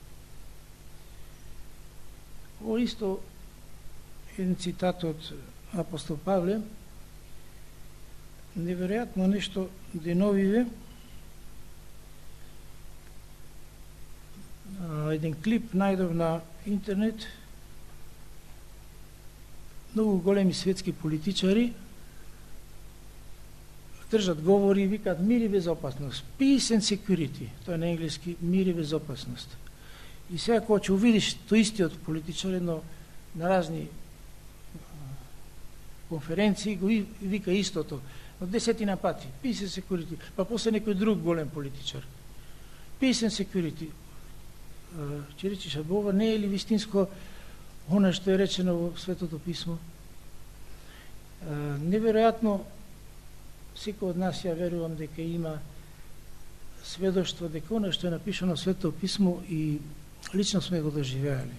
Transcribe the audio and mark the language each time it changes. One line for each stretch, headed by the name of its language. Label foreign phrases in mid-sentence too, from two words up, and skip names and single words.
Macedonian: Ово исто еден цитат од апостол Павле, неверојатно нешто деновиве, еден клип најдов на интернет, многу големи светски политичари држат говори и викаат мир и безопасност,
English: peace and security,
Macedonian: тоа е на енглески мир и безопасност. И сега кога ќе увидиш тој истиот политичар едно на разни конференции го вика истото, од 10 пати,
English: peace and security,
Macedonian: па после некој друг голем политичар.
English: Peace and security.
Macedonian: Ќе речеш, ова не е ли вистинско она што е речено во Светото Писмо? Неверојатно, секој од нас ја верувам дека има сведоштво дека она што е напишано во Светото Писмо и лично сме го доживеали.